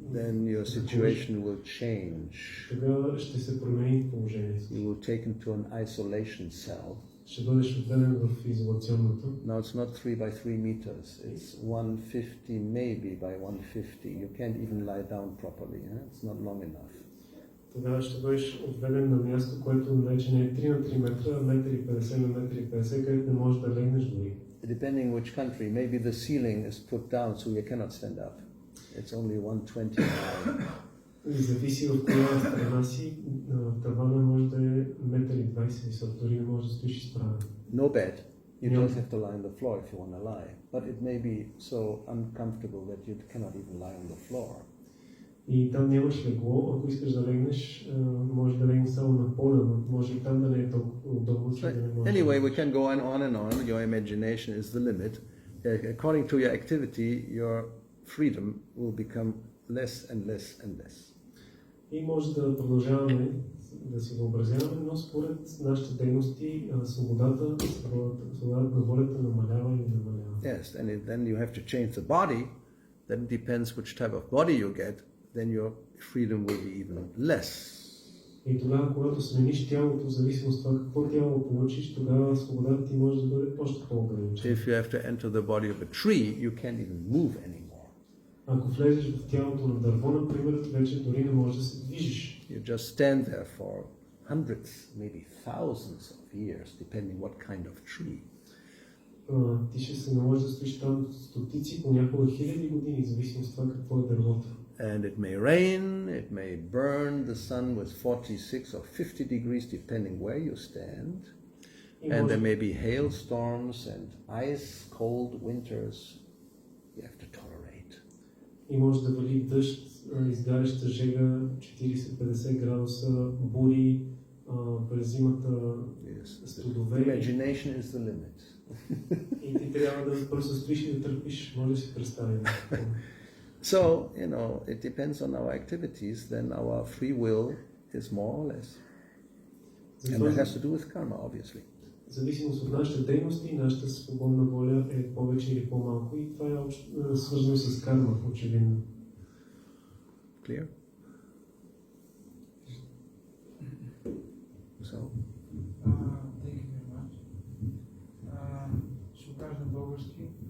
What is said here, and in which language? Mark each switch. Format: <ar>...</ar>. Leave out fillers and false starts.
<en>Then your situation will change.</en> <bg>Тогава ще се промени положението.</bg> <en>You will take into an isolation cell.</en> <bg>Ще бъдеш отведен в изолационното.</bg> <en>Now it's not 3 by 3 meters. It's 150 maybe by 150. You can't even lie down properly. It's not long enough.</en> <bg>Тогава ще бъдеш отведен на място, което вече не е 3 на 3 метра, а 1,50 на 1,50 където не можеш да легнеш дори.</bg> <en>Depending which country, maybe the ceiling is put down so you cannot stand up. It's only 120 high.</en> <bg>Зависи от коя страна си, тавана може да е 1,20 м висок, дори не може да стоиш изправен.</bg> <en>No bed. You just have to lie on the floor if you want to lie. But it may be so uncomfortable that you cannot even lie on the floor.</en> <bg>И там нямаш легло, ако искаш да легнеш, може да легнеш само на пода, но може и там да не е толкова удобно, че да не можеш.</bg> <en>Anyway, we can go on and on. Your imagination is the limit. According to your activity, your freedom will become less and less and less.</en> <bg>И може да продължаваме да си въобразяваме, но според нашите дейности, свободата на волята намалява и намалява.</bg> <en>Yes, and then you have to change the body. Then it depends which type of body you get. Then your freedom will be even less.</en> <bg>И тогава, когато смениш тялото, в зависимост от това какво тяло получиш, тогава свободата ти може да бъде още по-ограничена.</bg> <en>If you have to enter the body of a tree, you can't even move anymore.</en> <bg>Ако влезеш в тялото на дърво, например, вече дори не можеш да се движиш.</bg> <en>You just stand there for hundreds, maybe thousands of years, depending what kind of tree.</en> <bg>Ти ще се наложи да стоиш там стотици, понякога хиляди години, зависимо от това какво е дървото.</bg> <en>And it may rain, it may burn the sun with 46 or 50 degrees, depending where you stand. And there may be hailstorms and ice, cold winters. You have to tolerate.</en> <bg>И може да вали дъжд, изгаряща жега, 40-50 градуса, бури, през зимата студове.</bg> <en>Imagination is the limit.</en> <bg>И ти трябва да просто стоиш и да търпиш, може да си представим.</bg> <en>So, it depends on our activities, then our free will is more or less. And that has to do with karma, obviously.</en> <bg>Зависимост от нашите дейности, нашата свободна воля е повече или по-малко и това е свързано с карма, очевидно.</bg> <en>Clear? So? Thank you very much.</en> <bg>Ще кажа на български.</bg>